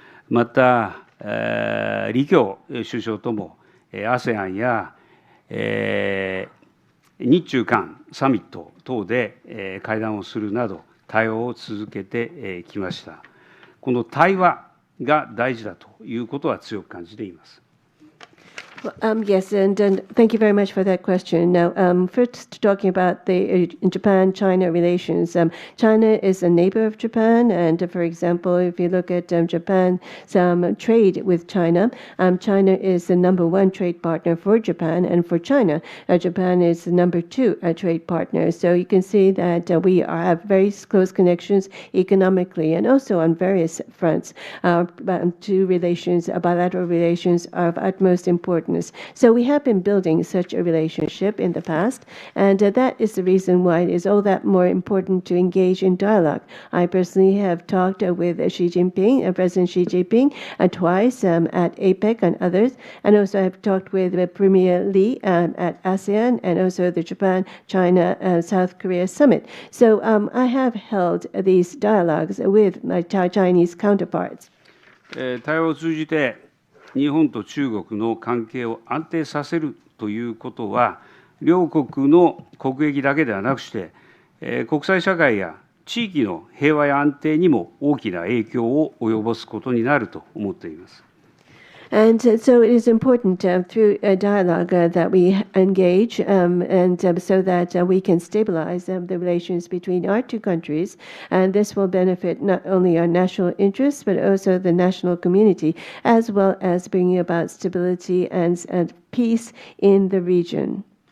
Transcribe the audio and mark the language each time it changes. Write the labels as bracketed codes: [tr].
[ja] また李強首相とも ASEAN や日中韓サミット等で会談をするなど対応を続けてきました。この対話が大事だということは強く感じています。 [en] Yes, and thank you very much for that question. Now, first talking about the Japan-China relations. China is a neighbor of Japan, and for example, if you look at Japan's trade with China, China is the #1 trade partner for Japan, and for China, Japan is the #2 trade partner. So you can see that we have very close connections economically and also on various fronts. Two relations, bilateral relations, are of utmost importance. So we have been building such a relationship in the past, and that is the reason why it is all that more important to engage in dialogue. I personally have talked with President Xi Jinping, twice at APEC and others, and also I've talked with Premier Lee at ASEAN and also the Japan-China South Korea Summit. So I have held these dialogues with my Chinese counterparts. [ja] 対話を通じて日本と中国の関係を安定させるということは、両国の国益だけではなくして、国際社会や地域の平和や安定にも大きな影響を及ぼすことになると思っています。 [en] And so it is important through a dialogue that we engage and so that we can stabilize the relations between our two countries. And this will benefit not only our national interests, but also the national community, as well as bringing about stability and peace in the region.